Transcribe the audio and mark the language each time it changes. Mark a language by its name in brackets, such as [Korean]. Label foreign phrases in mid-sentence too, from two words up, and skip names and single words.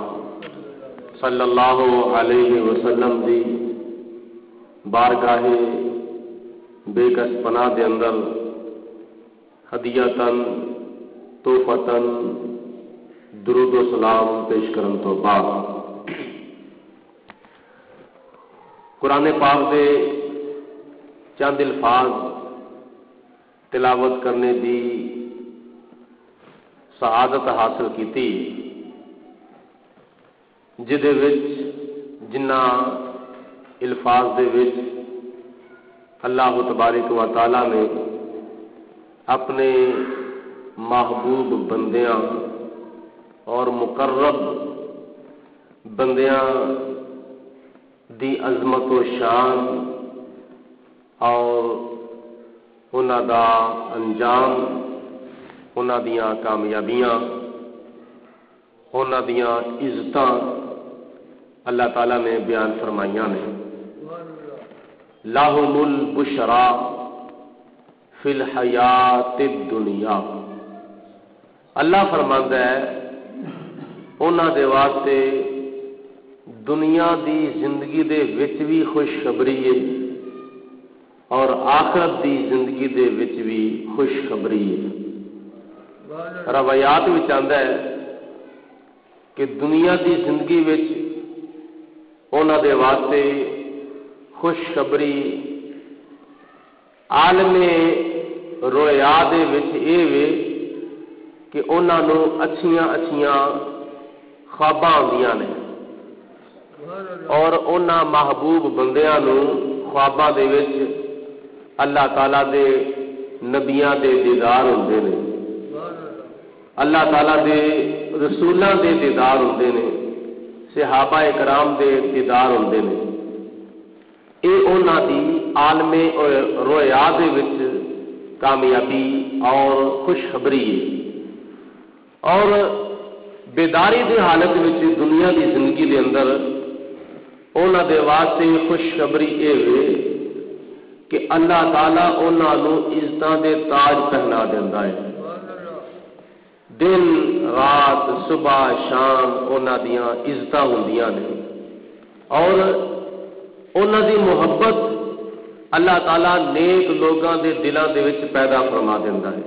[Arabic] صلی اللہ علیہ وسلم [Punjabi] دی بارگاہ بے کس پناہ دے اندر ہدیتاً تحفتاً درود و سلام پیش کرن تو بعد قرآن پاک دے چند الفاظ تلاوت کرنے دی سعادت حاصل کیتی جدے وچ جنہ الفاظ دے وچ اللہ تبارک و تعالی نے اپنے محبوب بندیاں اور مقرب بندیاں دی عظمت و شان اور انہاں دا انجام انہاں دیاں کامیابیاں انہاں دیاں عزتاں اللہ تعالیٰ نے بیان فرمائیاں نے [Arabic] لَهُمُ الْبُشْرَى فِي الْحَيَاةِ الدُّنْيَا [Punjabi] اللہ فرماندا ہے انہاں دے واسطے دنیا دی زندگی دے وچ بھی خوشخبری ہے اور آخرت دی زندگی دے وچ بھی خوشخبری ہے روایات وچ آندا ہے کہ دنیا دی زندگی وچ انہاں دے واسطے خوشخبری عالم رویا دے وچ اے وے کہ انہاں نو اچھیاں اچھیاں خواباں آندیاں نے اور انہاں محبوب بندیاں نو خواباں دے وچ اللہ تعالیٰ دے نبیاں دے دیدار ہوندے نے اللہ تعالیٰ دے رسولاں دے دیدار ہوندے نے صحابہ کرام دے دیدار ہوندے نے اے انہاں دی عالم رویا دے وچ کامیابی اور خوشخبری ہے اور بیداری دی حالت وچ دنیا دی زندگی دے اندر انہاں دے واسطے خوشخبری اے وے کہ اللہ تعالیٰ انہاں نو عزتاں دے تاج پہنا دیندا ہے دن رات صبح شام انہاں دیاں عزتاں ہوندیاں نے اور انہاں دی محبت اللہ تعالیٰ نیک لوگاں دے دلاں دے وچ پیدا فرما دیندا ہے۔